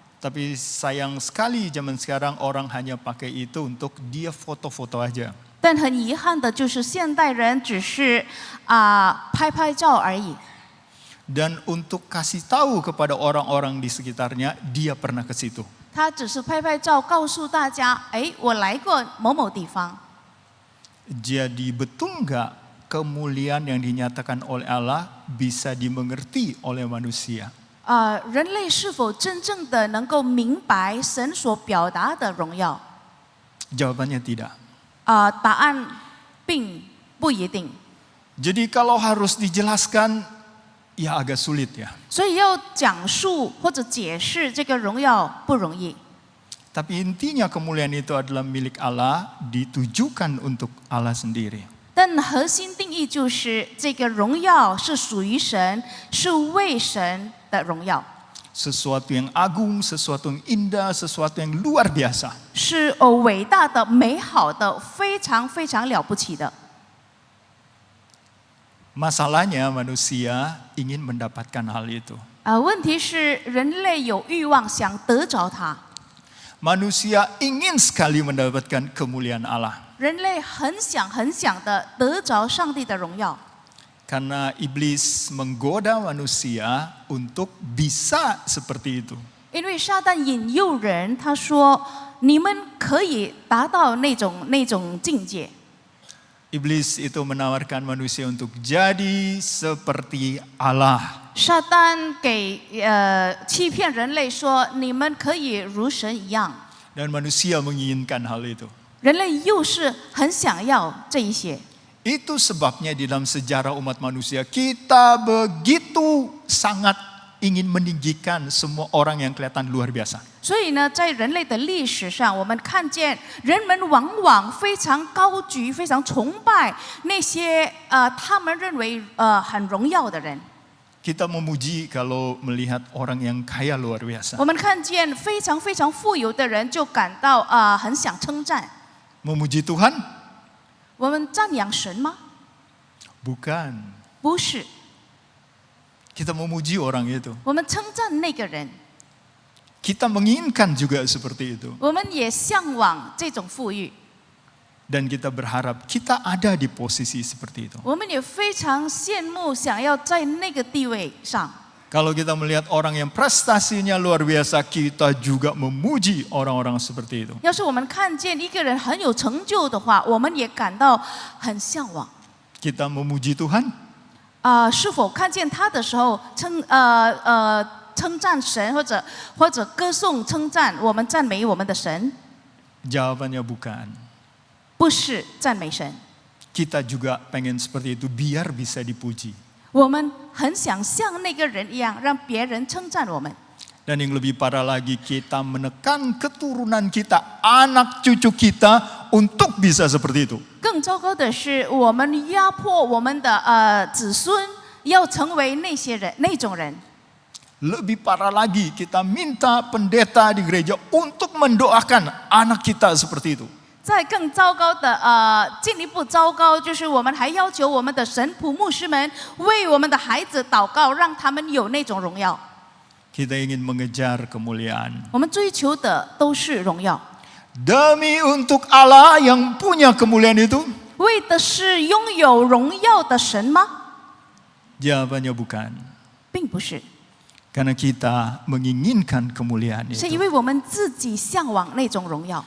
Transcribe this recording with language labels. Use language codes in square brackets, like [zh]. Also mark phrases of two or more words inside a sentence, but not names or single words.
[id] Tapi sayang sekali zaman sekarang orang hanya pakai itu untuk dia foto-foto aja. [zh] 但很遗憾的就是现代人只是拍拍照而已。 [id] Dan untuk kasih tahu kepada orang-orang di sekitarnya, dia pernah ke situ. [zh] 他只是拍拍照，告诉大家，哎，我来过某某地方。 [id] Jadi betul nggak kemuliaan yang dinyatakan oleh Allah bisa dimengerti oleh manusia? [zh] 人类是否真正的能够明白神所表达的荣耀？ [id] Jawabannya tidak. [zh] 答案并不一定。 [id] Jadi kalau harus dijelaskan, ya agak sulit ya. [zh] 所以要讲述或者解释这个荣耀不容易。 [id] Tapi intinya kemuliaan itu adalah milik Allah, ditujukan untuk Allah sendiri. [zh] 但核心定义就是这个荣耀是属于神，是为神的荣耀， [id] Sesuatu yang agung, sesuatu yang indah, sesuatu yang luar biasa. [zh] 是伟大的、美好的、非常非常了不起的。 [id] Masalahnya manusia ingin mendapatkan hal itu. [zh] 问题是人类有欲望想得着它， [id] Manusia ingin sekali mendapatkan kemuliaan Allah. [zh] 人类很想的得着上帝的荣耀。 [id] Karena iblis menggoda manusia untuk bisa seperti itu. [zh] 因为撒旦引诱人，他说你们可以达到那种境界。 [id] Iblis itu menawarkan manusia untuk jadi seperti Allah. [zh] 撒旦给欺骗人类说你们可以如神一样， [id] Dan manusia menginginkan hal itu. [zh] 人类又是很想要这一些。 [id] Itu sebabnya di dalam sejarah umat manusia kita begitu sangat ingin meninggikan semua orang yang kelihatan luar biasa. [zh] 所以呢，在人类的历史上，我们看见人们往往非常高举、非常崇拜那些他们认为很荣耀的人。 [id] Kita memuji kalau melihat orang yang kaya luar biasa. [zh] 我们看见非常非常富有的人，就感到很想称赞。 [id] Memuji Tuhan? [zh] 我们赞扬神吗？ [id] Bukan. [zh] 不是， [id] Kita memuji orang itu. [zh] 我们称赞那个人， [id] Kita menginginkan juga seperti itu. [zh] 我们也向往这种富裕， [id] Dan kita berharap kita ada di posisi seperti itu. [zh] 我们也非常羡慕，想要在那个地位上。 [id] Kalau kita melihat orang yang prestasinya luar biasa, kita juga memuji orang-orang seperti itu. [zh] 要是我们看见一个人很有成就的话，我们也感到很向往。 [id] Kita memuji Tuhan? [zh] 是否看见他的时候称赞神，或者歌颂称赞我们赞美我们的神？ [id] Jawabannya bukan. [zh] 不是赞美神， [id] Kita juga pengen seperti itu biar bisa dipuji. [zh] 我们很想像那个人一样，让别人称赞我们。 [id] Dan yang lebih parah lagi, kita menekan keturunan kita, anak cucu kita untuk bisa seperti itu. [zh] 更糟糕的是，我们压迫我们的子孙要成为那些人那种人。 [id] Lebih parah lagi, kita minta pendeta di gereja untuk mendoakan anak kita seperti itu. [zh] 再更糟糕的进一步糟糕，就是我们还要求我们的神仆牧师们为我们的孩子祷告，让他们有那种荣耀。 [id] Kita ingin mengejar kemuliaan. [zh] 我们追求的都是荣耀， [id] Demi untuk Allah yang punya kemuliaan itu? [zh] 为的是拥有荣耀的神吗？ [id] Jawabannya bukan. [zh] 并不是， [id] Karena kita menginginkan kemuliaan [zh] 是 [id] itu. [zh] 因为我们自己向往那种荣耀，